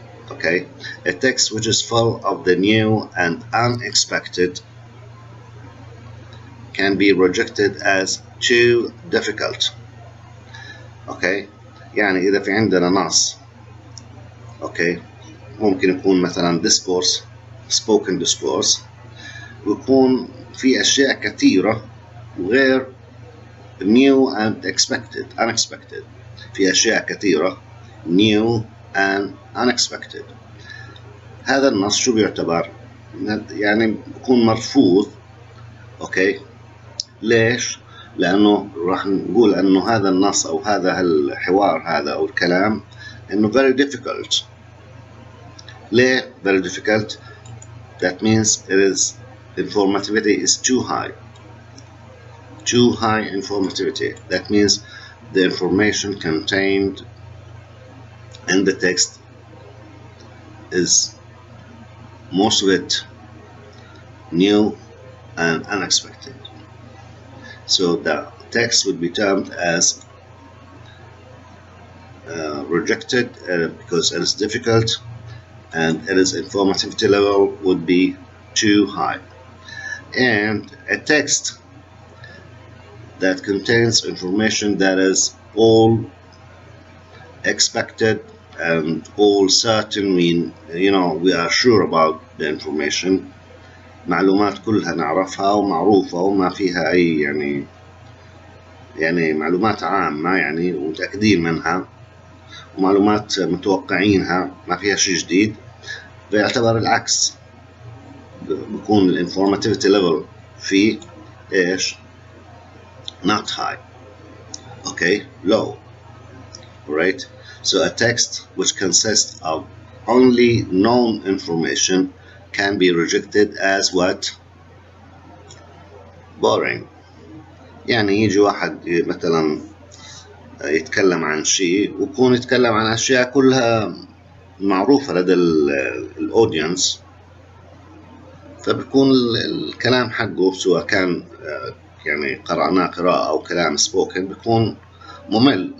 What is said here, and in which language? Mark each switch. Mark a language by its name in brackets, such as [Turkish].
[English] Okay, a text which is full of the new and unexpected can be rejected as too difficult. [Arabic] Okay, يعني إذا في عندنا نص okay ممكن يكون مثلا discourse spoken discourse ويكون في أشياء كثيرة غير [English] new and unexpected. [Arabic] في أشياء كثيرة [English] new and unexpected. [Arabic] هذا النص شو بيعتبر؟ يعني بيكون مرفوض. اوكي ليش؟ لأنه راح نقول أنه هذا النص أو هذا الحوار هذا أو الكلام إنه [English] very difficult. [Arabic] ليه [English] very difficult? That means informativity is too high. Too high informativity. That means the information contained in the text is most of it new and unexpected. So the text would be termed as rejected because it is difficult and its informativity level would be too high. And a text that contains information that is all expected and all certain, we are sure about the information, [Arabic] معلومات كلها نعرفها ومعروفة وما فيها أي يعني معلومات عامة ومتأكدين منها ومعلومات متوقعينها ما فيها شيء جديد، بيعتبر العكس، بيكون الانفورماتيفيتي ليفل فيه إيش؟ [English] not high. Okay, low. Right? So a text which consists of only known information can be rejected as what? Boring. [Arabic] يعني يجي واحد مثلا يتكلم عن شيء ويكون يتكلم عن أشياء كلها معروفة لدى الأودينس، فبيكون الكلام حقه سواء كان قرأناه قراءة أو كلام سبوكن بيكون ممل.